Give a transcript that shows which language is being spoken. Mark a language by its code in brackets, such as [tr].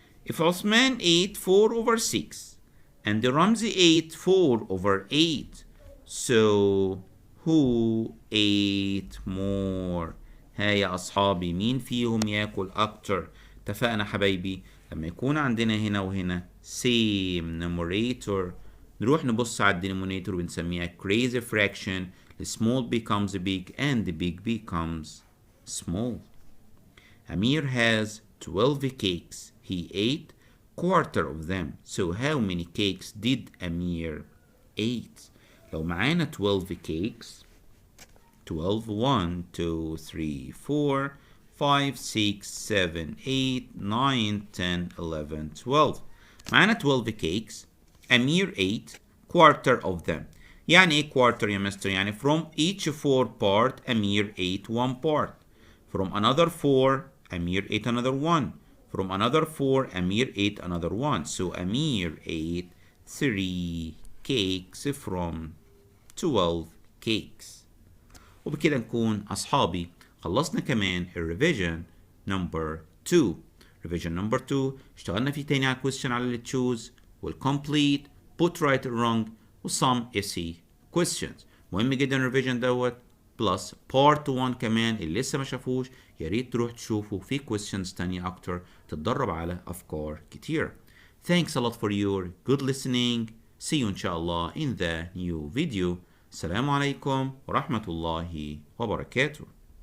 [en] If Osman ate 4/6 and Ramzi ate 4/8, so who ate more؟ [ar] ها يا أصحابي، مين فيهم ياكل أكتر؟ اتفقنا حبايبي لما يكون عندنا هنا وهنا [en] same numerator [ar] نروح نبص على الدينومينيتور وبنسميها [en] crazy fraction. The small becomes big and the big becomes small. Amir has 12 cakes. He ate quarter of them. So how many cakes did Amir ate? [ar] لو معانا 12 cakes 12 1 2 3 4 5 6 7 8 9 10 11 12 معانا 12 cakes. [en] Amir ate quarter of them. [ar] يعني ايه quarter يا مستر؟ [en] يعني from each 4 part Amir ate 1 part. From another 4 Amir ate another 1. From another 4 Amir ate another 1. So Amir ate 3 cakes from 12 cakes. [ar] وبكده نكون أصحابي خلصنا كمان الريفيجن نمبر 2. ريفيجن نمبر 2 اشتغلنا فيه تاني على question على اللي تشوز والcomplete [en] put right or wrong [ar] و [en] some essay questions. [ar] مهم جدا الريفيجن دوت بلس بارت 1 كمان اللي لسه ما شافوش يا ريت تروح تشوفوا في questions تانية أكتر تتدرب على أفكار كتير. [en] Thanks a lot for your good listening. See you [ar] إن شاء الله [en] in the new video. [ar] السلام عليكم ورحمة الله وبركاته.